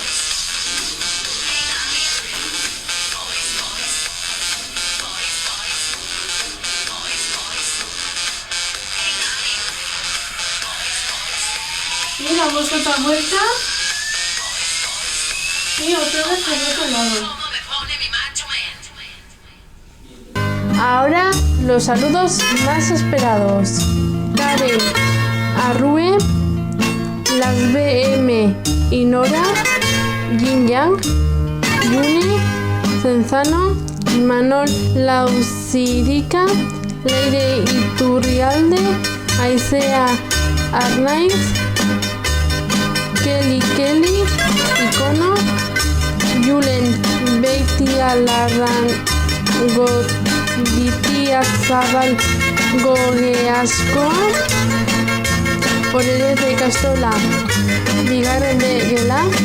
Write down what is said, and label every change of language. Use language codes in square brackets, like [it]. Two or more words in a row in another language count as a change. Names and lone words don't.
[es] Y damos otra vuelta y otra vez al otro lado. Ahora los saludos más esperados. Karen, Arrue, Las BM y Nora, Yin Yang, Yune, Cenzano, Manol Lausirica, Leire Iturrialde, Aisea Arnaiz, Kelly, Icono, Julen Beitia Larrango, Gitia Zabal Gogeaskoa, Orere de Castola, Bigarren de Gela,